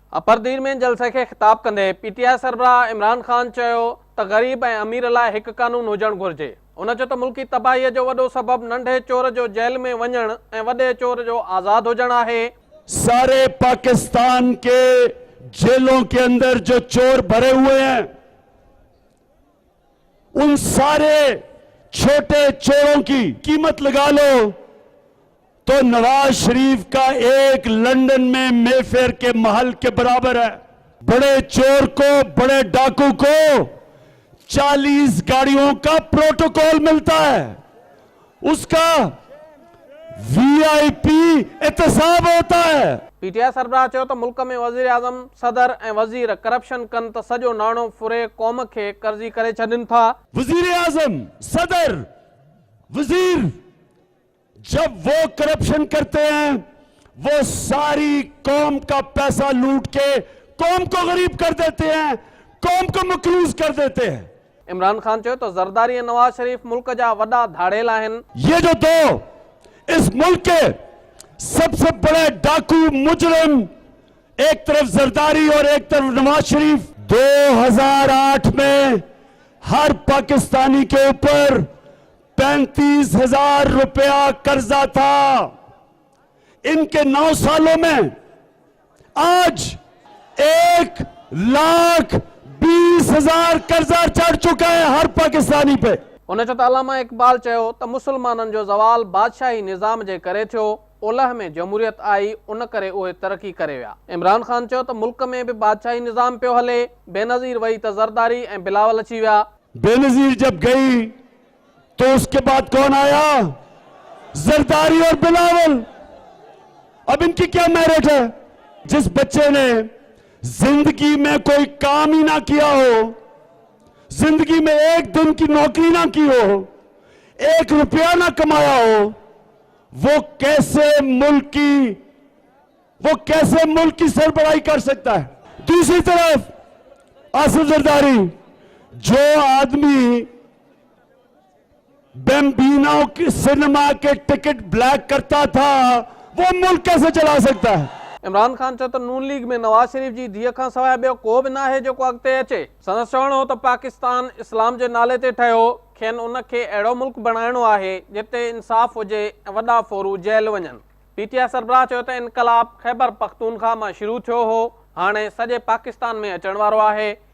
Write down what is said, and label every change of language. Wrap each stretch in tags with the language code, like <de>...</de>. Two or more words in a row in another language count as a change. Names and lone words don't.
<sd>अपरदीर में जलसे के खिताब कंदे पीटीआई सरबराह इमरान खान चयो त गरीब ऐं अमीर लाइ हिकु कानून हुजणु घुर्जे। उन चयो त मुल्की तबाहीअ जो वॾो सबबु नंढे चोर जो जेल में वञणु ऐं वॾे चोर जो आज़ाद हुजणु आहे।</sd> <ur>سارے پاکستان کے جیلوں کے اندر جو چور بھرے ہوئے ہیں، ان سارے چھوٹے چوروں کی قیمت لگا لو تو نواز شریف کا ایک لندن میں مے فیئر کے محل کے برابر ہے. بڑے چور کو، بڑے ڈاکو کو 40 گاڑیوں کا پروٹوکول ملتا ہے، اس کا وی آئی پی احتساب ہوتا ہے.</ur> <sd>पीटीआई सरबराह चयो त मुल्क में वज़ीर आज़म, सदर ऐं वज़ीर करप्शन कनि त सॼो नाणो फुरे क़ौम खे कर्ज़ी करे छॾनि था।</sd> <ur>وزیر اعظم، صدر، وزیر جب وہ کرپشن کرتے ہیں، وہ ساری قوم کا پیسہ لوٹ کے قوم کو غریب کر دیتے ہیں، قوم کو مقروض کر دیتے ہیں.</ur> <sd>इमरान खान चयो त ज़रदारी ऐं नवाज शरीफ मुल्क जा वॾा धाड़ेल आहिनि।</sd> <ur>یہ جو دو اس ملک کے سب سے بڑے ڈاکو مجرم، ایک طرف زرداری اور ایک طرف نواز شریف، 2008 میں ہر پاکستانی کے اوپر 35,000 روپیہ قرضہ تھا. ان کے 9 سالوں میں آج 1,20,000 قرضہ چڑھ چکا ہے ہر پاکستانی پے.</ur> <sd>उन चयो त अलामा इकबाल चयो त मुसलमाननि जो ज़वाल बादशाही निज़ाम जे करे थियो, ओलह में जमहूरियत आई, उन करे उहे तरक़ी करे विया। इमरान खान चयो त मुल्क में भी बादशाही निज़ाम पियो हले, बेनज़ीर वही त ज़रदारी ऐं बिलावल अची विया।</sd> <ur>بے نظیر جب گئی تو اس کے بعد کون آیا? زرداری اور بلاول۔ اب ان کی کیا میرٹ ہے? جس بچے نے زندگی میں کوئی کام ہی نہ کیا ہو، زندگی میں ایک دن کی نوکری نہ کی ہو، 1 روپیہ نہ کمایا ہو، وہ کیسے ملک کی سربراہی کر سکتا ہے? دوسری طرف آصف زرداری، جو آدمی بمبینو کے سینما کے ٹکٹ بلیک کرتا تھا، وہ ملک کیسے چلا سکتا ہے?</ur> <sd>इमरान खान चयो त नून लीग में नवाज शरीफ जी धीअ खां सवाइ ॿियो को बि न आहे जेको अॻिते अचे। संदसि चवणो हो त पाकिस्तान इस्लाम जे नाले ते ठहियो, खेनि उन खे अहिड़ो मुल्क बणाइणो आहे जिते इंसाफ़ हुजे ऐं वॾा फोरू जेल वञनि। पीटीआई सरबराह चयो त इनक़लाब ख़ैबर पख्तूनख्वा मां शुरू थियो हो, हाणे सॼे पाकिस्तान में अचण वारो आहे।</sd>